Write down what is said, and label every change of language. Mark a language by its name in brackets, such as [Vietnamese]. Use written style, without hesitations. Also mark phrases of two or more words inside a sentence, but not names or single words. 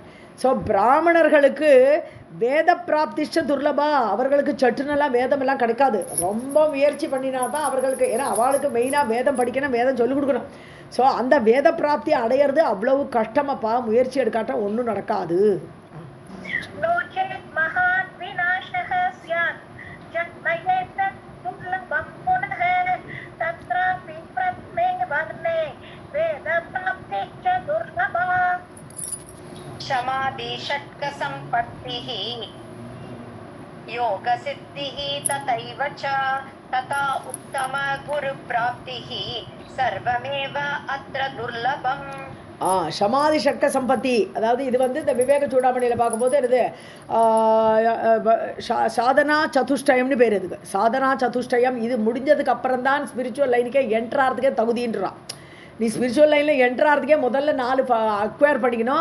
[Tamil] ஸோ பிராமணர்களுக்கு [Sanskrit] वेद प्राप्तिश्च दुर्लभा, [Tamil] அவர்களுக்கு சட்டுனெல்லாம் வேதமெல்லாம் கிடைக்காது. ரொம்ப முயற்சி பண்ணினா தான் அவர்களுக்கு, ஏன்னா அவளுக்கு மெயினாக வேதம் படிக்கணும், வேதம் சொல்லிக் கொடுக்கணும். ஸோ அந்த வேத பிராப்தி அடையிறது அவ்வளவு கஷ்டமப்பா. முயற்சி எடுக்காட்டா ஒன்றும் நடக்காது. [Sanskrit] नो चेत् महान् विनाशः स्यात्. जन्म एतत् दुर्लभं पुनः तत्रापि प्रथमे वर्णे वेदप्राप्तिश्च दुर्लभा. क्षमादि षट्कसम्पत्तिः योगसिद्धिः तथैव च तथा उत्तम गुरुप्राप्तिः सर्वमेव अत्र दुर्लभम्. शमादि षट्क सम्पत्ति, [Tamil] அதாவது இது வந்து இந்த விவேக சூடாமணியில் பார்க்கும்போது என்னது, [Sanskrit] साधन चतुष्टयम् [Tamil] பேர். இதுக்கு [Sanskrit] साधन चतुष्टयम्. [Tamil] இது முடிஞ்சதுக்கு அப்புறம் தான் [English] spiritual line [Tamil] என்ட்ராகிறதுக்கே தகுதின்றான். நீ [English] spiritual line [Tamil] என்ட்ராகிறதுக்கே முதல்ல 4 அக்வயர் பண்ணிக்கணும்.